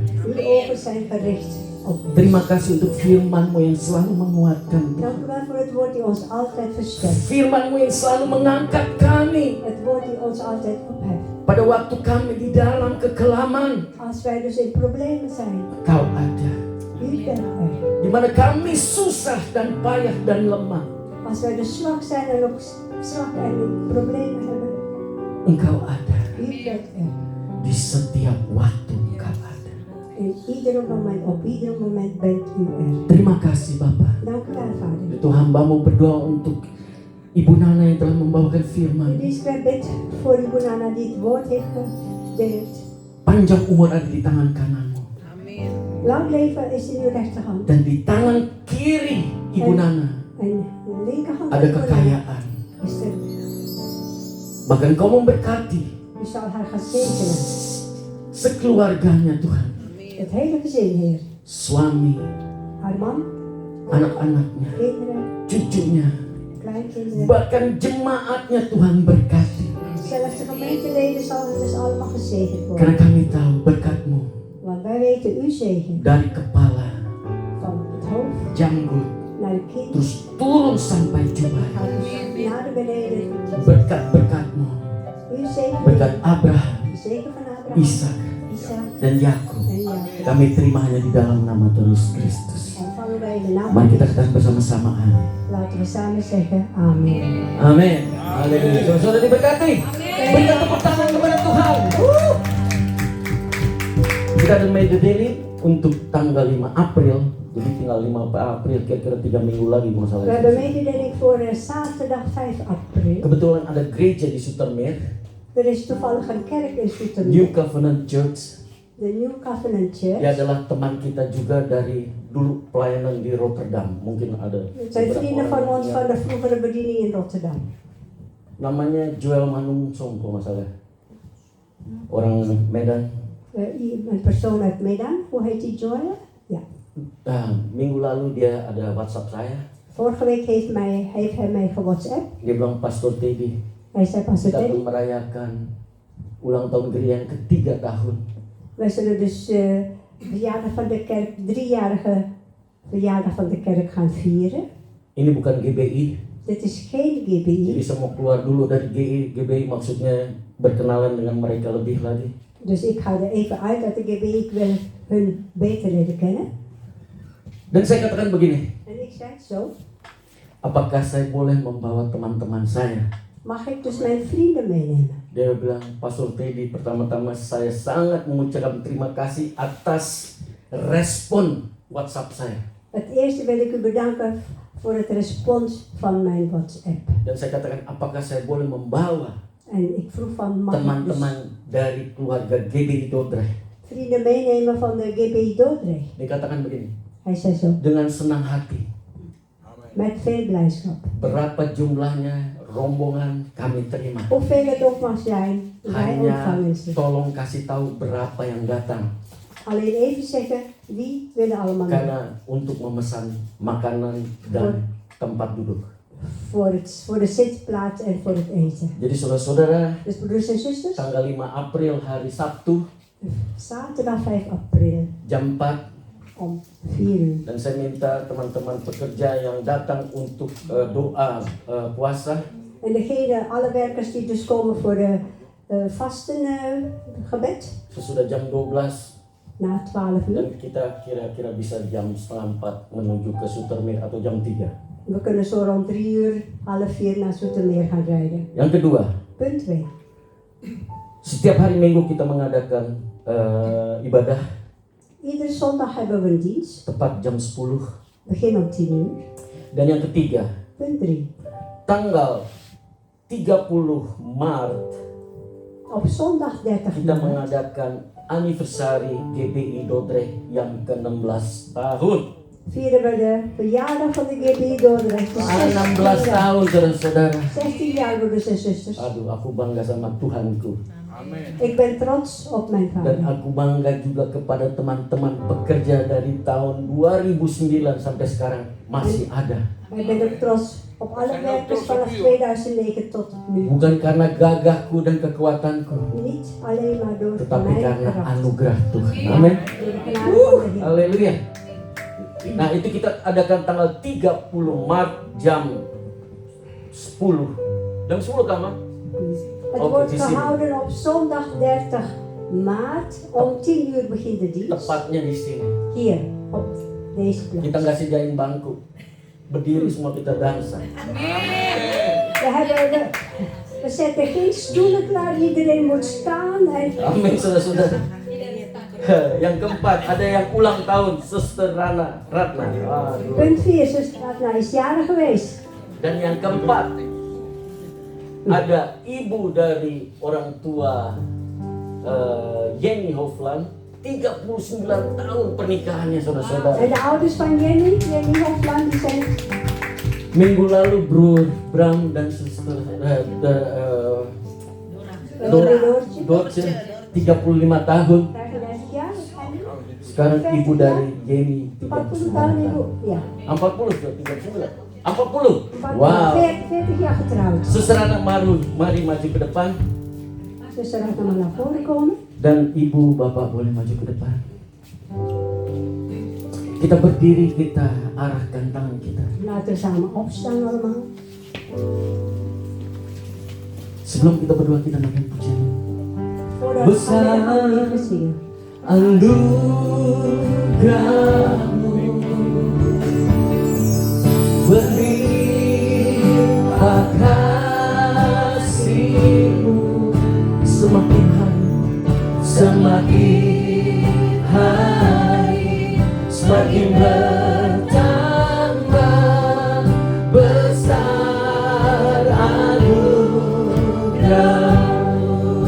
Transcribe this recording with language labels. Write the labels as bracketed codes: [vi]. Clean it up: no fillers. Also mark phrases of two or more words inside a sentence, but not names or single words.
[nl] uw ogen zijn gericht op ons. [id] Terima kasih untuk firman-Mu yang selalu menguatkan. [nl] Dank u wel voor het woord die ons altijd versterkt. [id] Firman-Mu yang selalu mengangkat kami [nl] Het woord die ons altijd opheft. [id] pada waktu kami di dalam kekelaman. [nl] Als wij dus in problemen zijn, [id] Kau ada. [nl] u bent er. [id] Di mana kami susah dan payah dan lemah, [nl] Als wij de slag zijn en ook zwak en problemen hebben, [id] Engkau ada. [nl] u bent er. [id] Di setiap waktu Engkau ada. [nl] In ieder moment, op ieder moment bent u er. [id] Terima kasih Bapa. [nl] Dank u wel, Vader. [id] Itu hamba-Mu berdoa untuk Ibu Nana yang telah membawakan firman. [nl] Dus ik bid voor uw Nana die het woord heeft gedeeld. [id] Panjang umur ada di tangan kananmu. [nl] Lang leven is in uw rechterhand. [id] Dan di tangan kiri Ibu Nana [nl] En de linkerhand [id] ada [nl] van uw Nana [id] kekayaan. [nl] is er. [id] Bahkan Kau memberkati [nl] U zal haar gaan zegenen. [id] sekeluarganya Tuhan. [nl] Het hele gezin, Heer. [id] Suami, [nl] Haar man, [id] anak-anaknya, [nl] kinderen, [id] cucunya, [nl] kleinkinderen. [id] bahkan jemaatnya Tuhan berkati. [nl] Zelfs de gemeenteleden zullen dus allemaal gezegend [id] Karena [nl] worden. [id] kami tahu berkat-Mu [nl] Want wij weten uw zegen. [id] dari kepala, [nl] Van het hoofd [id] janggut, [nl] naar de kin. [id] terus turun sampai jubah. [nl] Gaat dus naar de beneden. [id] Berkat-berkat-Mu, [nl] Uw zegen. [id] berkat Abraham, [nl] De zegen van Abraham. [id] Ishak, [nl] Isaac [id] dan Yakub. [nl] en Jacob. [id] Kami terima hanya di dalam nama Tuhan Yesus Kristus. [nl] Ontvangen wij in de naam [id] Mari [nl] van [id] kita [nl] Jezus. [id] katakan bersama-sama amin. [nl] Laten we samen zeggen amen. [id] Amin. Haleluya. Saudara diberkati. Berikan tepuk tangan kepada Tuhan. Kita ada megadeling untuk tanggal 5 April. Jadi tinggal 5 April, kira-kira 3 minggu lagi kalau salah. [nl] We hebben mededeling voor zaterdag 5 april. [id] Kebetulan ada gereja di Sutermeer, [nl] Er is toevallig een kerk in New Zoetermeer. Covenant Church. De New Covenant Church. [id] Dia adalah teman kita juga dari dulu pelayanan di Rotterdam. Mungkin ada. [nl] Het zijn vrienden van ons van de vroegere bediening in Rotterdam. [id] Namanya Joel Manungsong kalau nggak salah. Orang Medan. [nl] Een persoon uit Medan. Hoe heet die, Joel? Ja. [id] Nah, minggu lalu dia ada WhatsApp saya. [nl] Vorige week heeft hij mij gewhatsApp. [id] Dia bilang, Pastor Teddy, [nl] Hij zei, Pastor [id] kita [nl] Teddy, [id] akan merayakan ulang tahun gereja yang ke-3 tahun. [nl] wij zullen dus verjaardag van de kerk, 3-jarige verjaardag van de kerk gaan vieren. [id] Ini bukan GBI. [nl] Dit is geen [id] Jadi [nl] GBI. [id] saya mau keluar dulu dari GBI, maksudnya berkenalan dengan mereka lebih lagi. [nl] Dus ik ga er even uit uit de GBI. Ik wil hun beter leren kennen. [id] Dan saya katakan begini, [nl] En ik zei zo, [id] apakah saya boleh membawa teman-teman saya? [nl] mag ik dus mijn vrienden meenemen? [id] Dia bilang, Pastor Teddy, pertama-tama saya sangat mengucapkan terima kasih atas respon WhatsApp saya. [nl] Het eerste wil ik u bedanken voor het respons van mijn WhatsApp. [id] Dan saya katakan, apakah saya boleh membawa [nl] En ik vroeg van, mag ik dus [id] teman-teman dari keluarga GBI Dordrecht? [nl] vrienden meenemen van de GBI Dordrecht? [id] Dia katakan begini, [nl] Hij zei zo, [id] dengan senang hati. [nl] met veel blijdschap. [id] Berapa jumlahnya rombongan kami terima. [nl] Hoeveel het ook mag zijn, wij [id] Hanya [nl] ontvangen ze. [id] tolong kasih tahu berapa yang datang. [nl] Alleen even zeggen, wie willen allemaal mee? [id] Karena untuk memesan makanan dan tempat duduk. [nl] Voor de zitplaats en voor het eten. [id] Jadi saudara-saudara, [nl] Dus broeders en zusters, [id] tanggal 5 April hari Sabtu [nl] zaterdag 5 april [id] jam 4, [nl] om 4 uur. [id] dan saya minta teman-teman pekerja yang datang untuk doa puasa, [nl] En alle werkers die dus komen voor de vastengebed, [id] sesudah jam 12 [nl] na 12 uur. [id] dan kita kira-kira bisa jam setengah 4 menuju ke Sutermeer atau jam 3. [nl] We kunnen zo rond 3 uur, half 4 naar Zoetermeer gaan rijden. [id] Yang kedua, [nl] Punt 2. [id] setiap hari Minggu kita mengadakan ibadah [nl] Iedere zondag hebben we een dienst, [id] tepat jam 10. [nl] begin om 10 uur. [id] Dan yang ketiga, [nl] Punt 3. [id] tanggal 30 Maret [nl] Op zondag 30 [id] kita [nl] maart [id] mengadakan anniversary GBI Dordrecht yang ke-16 tahun. [nl] vieren we de verjaardag van de GBI Dordrecht. De [id] 16 tahun, saudara-saudara. [nl] 16 jaar, broeders en zusters. [id] Aduh, aku bangga sama Tuhanku. Amin. [nl] Ik ben trots op mijn [id] Dan [nl] vader. [id] aku bangga juga kepada teman-teman pekerja dari tahun 2009 sampai sekarang masih ada. [nl] Ik ben ook trots op alle werkers vanaf 2009 tot nu. [id] Bukan karena gagahku dan kekuatanku, [nl] Niet alleen maar door [id] tetapi [nl] mijn [id] karena [nl] kracht. [id] anugerah Tuhan. Amin. [nl] Door de genade van de Heer. [id] Haleluya. Nah, itu kita adakan tanggal 30 Maret jam 10. Jam 10 kan, Ma? [nl] Het Ook wordt die zin. gehouden op zondag 30 maart. Om 10 uur begint de dienst. [id] Tepatnya di sini. [nl] Hier, op deze [id] Kita [nl] plaats. [id] nggak sediain bangku. Berdiri semua kita dansa. [nl] We zetten geen stoelen klaar. Iedereen moet staan. En [id] Amin, saudara-saudara. Yang keempat, ada yang ulang tahun, Suster Ratna. Aduh. [nl] punt 4, zuster Ratna is jarig geweest. [id] Dan yang keempat, ada ibu dari orang tua Jenny Hofland, 39 tahun pernikahannya, saudara-saudara. [nl] En de ouders van Jenny Hofland, die zijn [id] Minggu lalu Bro Bram dan Suster Dorce 35 tahun. [nl] 35 jaar. [id] Sekarang ibu dari Jenny 40 tahun 39 ibu. tahun. Ja. 40 sudah 39. 40. 40, Wow. [nl] 40 jaar getrouwd. [id] Suster anak mari maju ke depan. [nl] Zuster Ratna mag naar voren komen. [id] Dan ibu bapak boleh maju ke depan. Kita berdiri, kita arahkan tangan kita. [nl] Laten we samen opstaan allemaal. [id] Sebelum kita berdoa, kita makan pujian. [nl] Voordat we [id] Besar. [nl] gaan even zingen. [id] Anugerahmu berlimpah kasih-Mu, semakin hari semakin bertambah besar anugerah-Mu.